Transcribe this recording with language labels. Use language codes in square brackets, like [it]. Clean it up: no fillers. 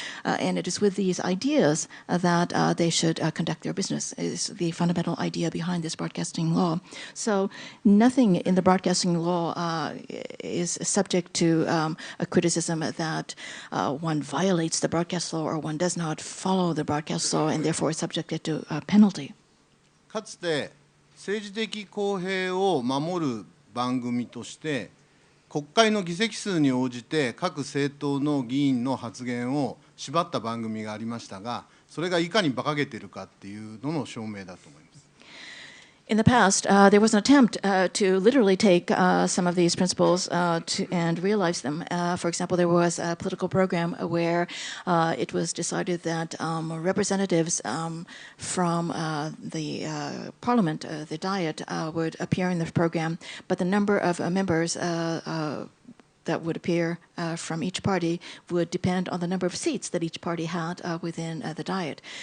[en] And it is with these ideas that they should conduct their business, is the fundamental idea behind this broadcasting law. So nothing in the broadcasting law is subject to a criticism that one violates the broadcast law or one does not follow the broadcast law and therefore is subjected to a penalty. [ja] かつて政治的公平を守る番組として国会の議席数に応じて各政党の議員の発言を縛った番組がありましたが、それがいかに馬鹿げているかっていうのの証明だと思います。 [en] In the past, there was an attempt to literally take some of these principles and realize them. For example, there was a political program where it was decided that representatives from the parliament, the Diet, would appear in the program, but the number of members that would appear from each party would depend on the number of seats that each party had within the Diet.